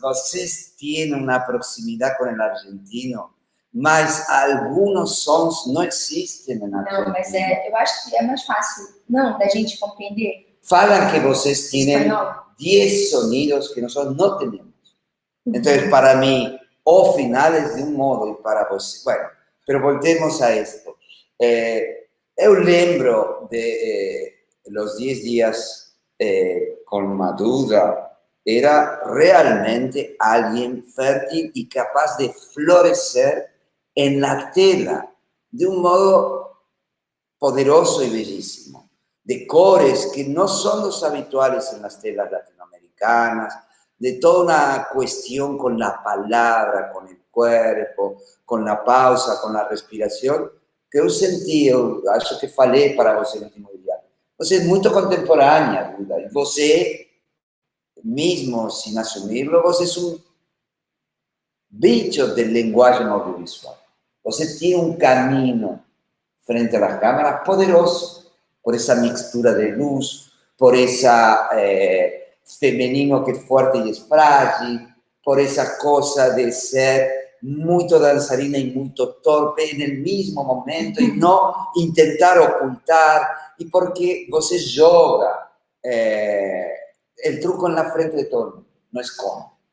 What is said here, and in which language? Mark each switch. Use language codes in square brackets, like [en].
[pt] Vocês têm uma proximidade com o argentino, mas alguns sons não existem na Argentina. Não, mas eu acho que é mais fácil, não, da gente compreender. Falam que vocês têm 10 sonidos que nós não temos. Então, para mim, o final é de um modo e para você... [es] Bueno, pero voltemos a esto. [pt] Eu lembro [es] de los 10 días con Madura, era realmente alguien fértil y capaz de florecer en la tela de un modo poderoso y bellísimo. Decores que no son los habituales en las telas latinoamericanas, de toda una cuestión con la palabra, con el cuerpo, con la pausa, con la respiración, [pt] que eu senti, eu acho que falei para você no último dia. Você é muito contemporânea, Duda, e você, mesmo sem assumi-lo, você é um bicho de linguagem audiovisual. Você tem um caminho frente às câmeras poderoso, por essa mistura de luz, por essa feminino que é forte e é frágil, por essa coisa de ser muito dançarina e muito torpe no mesmo momento e não tentar ocultar, e porque você joga o truco na frente de todo mundo, não esconde.